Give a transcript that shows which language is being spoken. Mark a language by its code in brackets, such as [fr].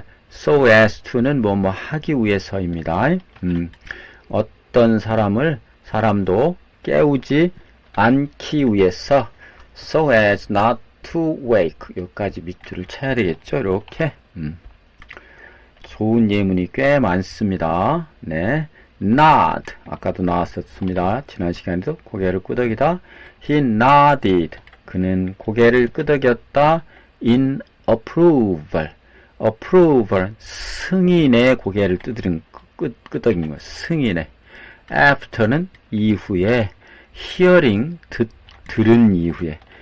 [ko] so as to는 뭐뭐 하기 위해서입니다. 어떤 사람도 깨우지 않기 위해서 [en] so as not to wake. [ko] 여기까지 밑줄을 쳐야 되겠죠. 이렇게. 좋은 예문이 꽤 많습니다. 네. nod. 아까도 나왔었습니다. 지난 시간에도 고개를 끄덕이다. [en] He nodded. [ko] 그는 고개를 끄덕였다. [en] In approval. approval. [ko] 승인의 고개를 끄덕인 거. 승인에. after는 이후에, hearing, 들은 이후에.